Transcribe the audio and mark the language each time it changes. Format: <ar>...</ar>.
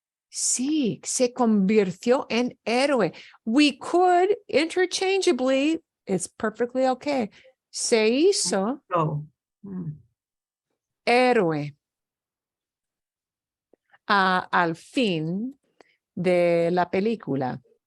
<es>Sí, se convirtió en héroe.</es> <en>We could interchangeably, it's perfectly okay.</en> <es>Se hizo No. héroe al fin de la película.</es>